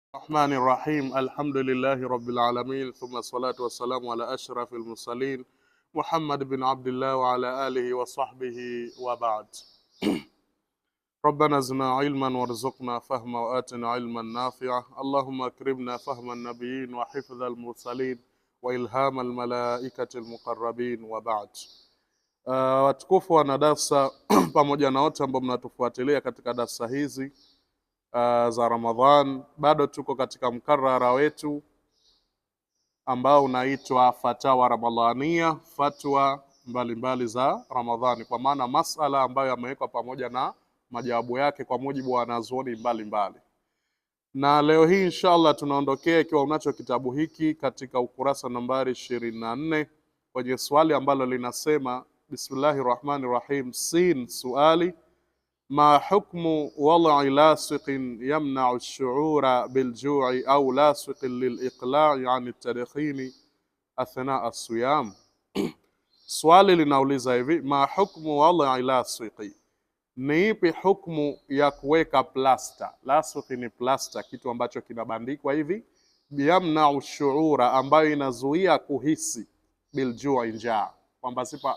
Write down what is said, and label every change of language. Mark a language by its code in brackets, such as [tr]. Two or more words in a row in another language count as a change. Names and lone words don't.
[ar] الرحمن الرحيم الحمد لله رب العالمين ثم الصلاة والسلام على أشرف المرسلين محمد بن عبد الله وعلى آله وصحبه وبعد. ربنا زدنا علما وارزقنا فهما وآتنا علما نافعا اللهم أكرمنا فهم النبيين وحفظ المرسلين وإلهام الملائكة المقربين وبعد. [sw] Watukufu wana darsa pamoja na wote ambao mnatufuatilia katika darsa hizi za Ramadhan, bado tuko katika mkarara wetu ambao unaitwa Fatawa Ramadhania, fatwa mbalimbali za Ramadhani, kwa maana masala ambayo yamewekwa pamoja na majawabu yake kwa mujibu wa wanazuoni mbalimbali. Na leo hii inshallah tunaondokea, ikiwa unacho kitabu hiki, katika ukurasa nambari 24 kwenye swali ambalo linasema Bismillahirrahmanirrahim, [ar] س سؤال ما حكم وضع لاصق يمنع الشعور بالجوع أو لاصق للإقلاع عن التدخين أثناء الصيام. [sw] Swali linauliza hivi, [ar] ما حكم وضع لاصق, [sw] ni ipi hukmu ya kuweka plasta? Lasiqi ni plasta, kitu ambacho kinabandikwa hivi, [ar] يمنع الشعور, [sw] ambayo inazuia kuhisi, biljui, njaa, kwamba sipa